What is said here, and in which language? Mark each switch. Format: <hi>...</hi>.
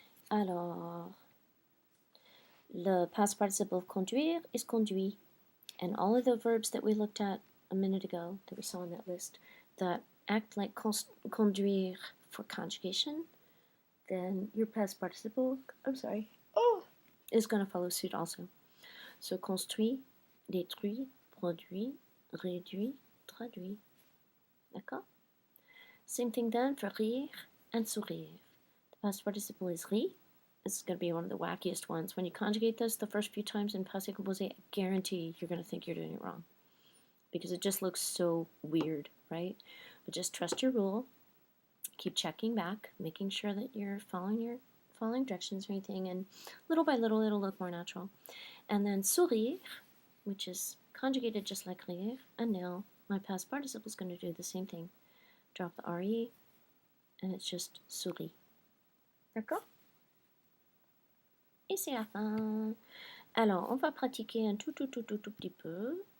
<en>Alors, le past participle of conduire is conduit, and all of the verbs that we looked at a minute ago, that we saw on that list, that act like conduire for conjugation, then your past participle, is going to follow suit also. So construit, détruit, produit, réduit, traduit.</en> <fr>D'accord?</fr> <en>Same thing then for rire and sourire. The past participle is ri. This is going to be one of the wackiest ones. When you conjugate this the first few times in passé composé, I guarantee you're going to think you're doing it wrong, because it just looks so weird, right? But just trust your rule. Keep checking back, making sure that you're following directions or anything, and little by little it'll look more natural. And then sourire, which is conjugated just like rire, and now my past participle is going to do the same thing. Drop the re, and it's just souris.</en> <fr>D'accord? Et c'est la fin. Alors, on va pratiquer un tout petit peu.</fr>